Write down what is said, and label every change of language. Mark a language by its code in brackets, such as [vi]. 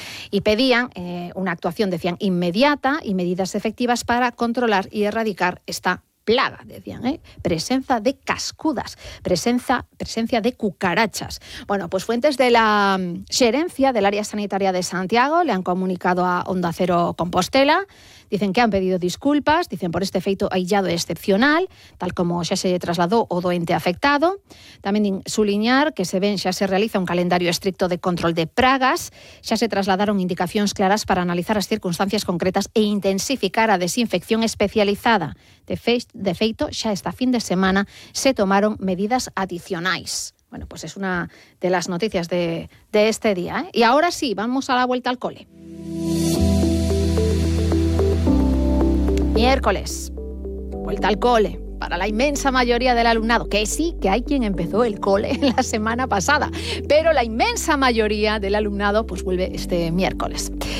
[es] Y pedían una actuación, decían, inmediata y medidas efectivas para controlar y erradicar esta plaga, decían, presencia de cascudas, presencia de cucarachas. Bueno, pues fuentes de la gerencia del área sanitaria de Santiago le han comunicado a Onda Cero Compostela. Dicen que han pedido disculpas, dicen, por este efecto aislado excepcional, [gl] tal como xa se trasladó o doente afectado. Tamén suliñar que xa se realiza un calendario estricto de control de pragas, xa se trasladaron indicacións claras para analizar as circunstancias concretas e intensificar a desinfección especializada. De feito, xa esta fin de semana se tomaron medidas adicionais. [es] Bueno, pues es una de las noticias de este día, ¿eh? Y ahora sí, vamos a la vuelta al cole. Miércoles, vuelta al cole, para la inmensa mayoría del alumnado, que sí, que hay quien empezó el cole la semana pasada, pero la inmensa mayoría del alumnado pues vuelve este miércoles.